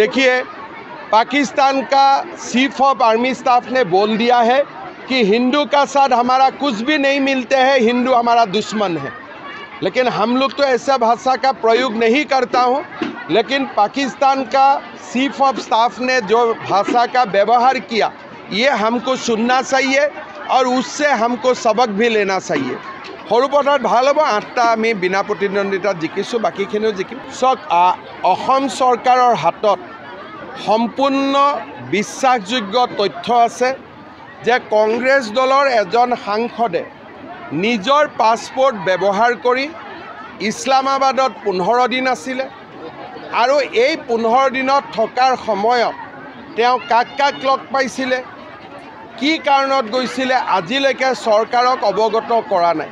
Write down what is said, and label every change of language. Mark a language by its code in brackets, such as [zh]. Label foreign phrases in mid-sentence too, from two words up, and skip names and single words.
[hi] देखिए, पाकिस्तान का [en] chief of army staff [hi] ने बोल दिया है कि हिंदू का साथ हमारा कुछ भी नहीं मिलते हैं, हिंदू हमारा दुश्मन है। लेकिन हम लोग तो ऐसा भाषा का प्रयोग नहीं करता हूँ, लेकिन पाकिस्तान का [en] chief of staff [hi] ने जो भाषा का व्यवहार किया ये हमको सुनना चाहिए और उससे हमको सबक भी लेना चाहिए। [as] সৰুপথাৰত ভাল হ'ব 8টা আমি বিনা প্ৰতিদ্বন্দ্বিতাত জিকিছোঁ, বাকীখিনিও জিকিম। চাওক, অসম চৰকাৰৰ হাতত সম্পূৰ্ণ বিশ্বাসযোগ্য তথ্য আছে যে কংগ্ৰেছ দলৰ এজন সাংসদে নিজৰ পাছপোৰ্ট ব্যৱহাৰ কৰি ইছলামাবাদত 15 দিন আছিলে আৰু এই 15 দিনত থকাৰ সময়ত তেওঁ কাক কাক লগ পাইছিলে, কি কাৰণত গৈছিলে আজিলৈকে চৰকাৰক অৱগত কৰা নাই।